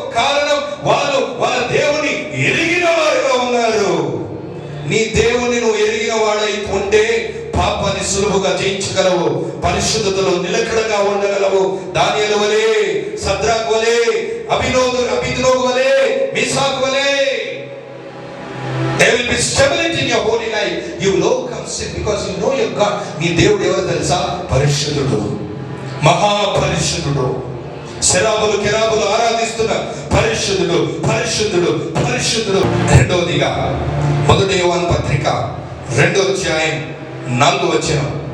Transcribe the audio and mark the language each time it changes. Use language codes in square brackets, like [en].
[te] కారణం వాళ్ళు వాళ్ళ దేవుని ఎరిగిన వారుగా ఉన్నారు. నీ దేవుని నువ్వు ఎరిగిన వాడై ఉంటే పాపాన్ని సులువుగా జయించగలవు, పరిశుద్ధతలో నిలకడగా ఉండగలవు. దానియేలు వలె, సద్రాక్ వలె, అబేద్నెగో వలె, మీషాక్ వలె. [en] There will be stability in your holy life. You will overcome sin because you know your God. [te] నీ దేవుడు ఎవరు తెలుసా? పరిశుద్ధుడు, మహాపరిశుద్ధుడు, శరాబులు కెరాబులు ఆరాధిస్తున్నారు, పరిశుద్ధుడు పరిశుద్ధుడు పరిశుద్ధుడు. రెండవదిగా 1 యోహాను పత్రిక 2వ అధ్యాయం 4వ వచనం.